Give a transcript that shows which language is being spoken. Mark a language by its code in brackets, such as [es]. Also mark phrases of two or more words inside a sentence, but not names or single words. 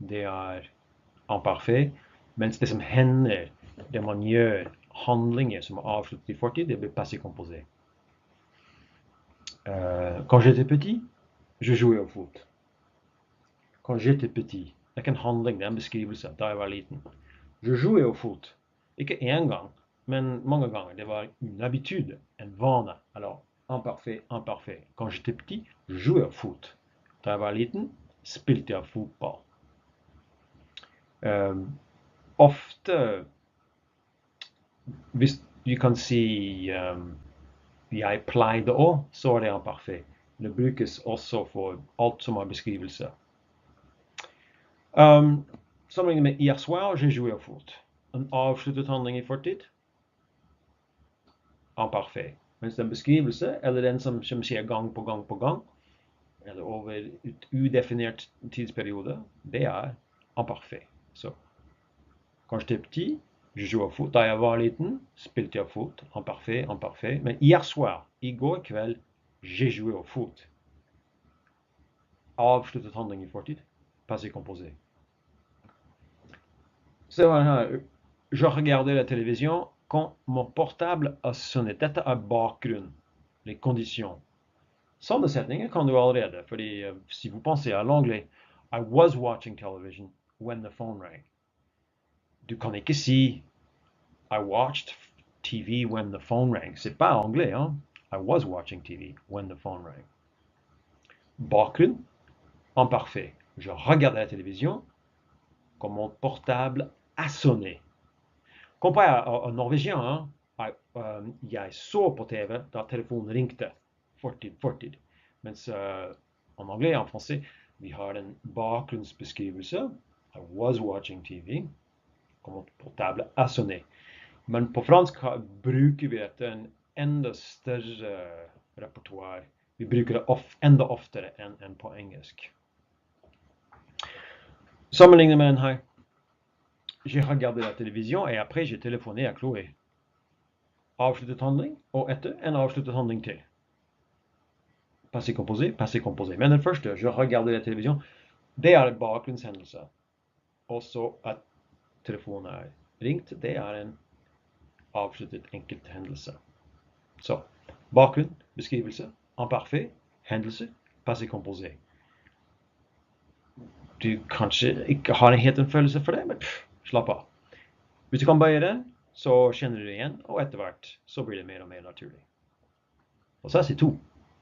[no] det imparfait, mens det som hender, det man gjør, handlinger som avsluttet i fortid, det blir [fr] passé composé. Quand j'étais petit, je jouais au foot. Quand j'étais petit, [no] det ikke en handling, det en beskrivelse da jeg var liten. [fr] Je jouais au foot. [no] Ikke en gang, men mange ganger. Det var [fr] une habitude, [no] en vane. [fr] Alors, imparfait, imparfait. Quand j'étais petit, je jouais au foot. [no] Da jeg var liten, spilte jeg fotball. Ofte, hvis du kan si jeg pleide å, så det imparfait. Det brukes også for alt som beskrivelse. Sammenlignet med [fr] hier soir, j'ai joué au foot. [no] En avsluttet handling i fortid, imparfait. Mens den beskrivelse, eller den som skjer gang på gang på gang, eller over et udefinert tidsperiode, det imparfait. Så, [fr] quand j'étais petit, je jouais au foot. [no] Da jeg var liten, spilte jeg foot. [fr] Imparfait, imparfait. Men hier soir, [no] i går kveld, [fr] j'ai joué au foot. [no] Avsluttet handling i fortid, [fr] passé composé. [no] Så her, [fr] je regardais la télévision quand mon portable a sonné. [no] Dette bakgrunn, [fr] les conditions. [no] Sånne setninger kan du allerede, fordi [fr] si vous pensez à l'anglais, [en] I was watching television when the phone rang. [no] Du kan ikke si [en] I watched TV when the phone rang. [fr] C'est pas anglais, hein? [en] I was watching TV when the phone rang. [no] Bakgrunn, [fr] imparfait. Je regardais la télévision quand mon portable a sonné. Comparé en norvégien, hein? [no] Jeg så på TV da telefonen ringte. Fortid. Mens [fr] en anglais, en français, [no] vi har en bakgrunnsbeskrivelse. [en] I was watching TV. [fr] Quand mon portable a sonné. [no] Men på fransk bruker vi en enda større repertoire. Vi bruker det enda oftere enn på engelsk. Sammenlignet med den her. [fr] J'ai regardé la télévision et après j'ai téléphoné à Chloé. [no] Avsluttet handling, og etter en avsluttet handling til. [fr] Passé composé, passé composé. [no] Men den første, [fr] je regardé la télévision, [no] det en bakgrunnshendelse. Også at telefonen ringt, det en avsluttet enkelthendelse. Så, bakgrunn, beskrivelse, imparfait, hendelse, [fr] passé composé. [no] Du kanskje ikke har helt en følelse for det, men slapp av. Hvis du kan bøye den, så kjenner du det igjen, og etter hvert så blir det mer og mer naturlig. Og så sier 2.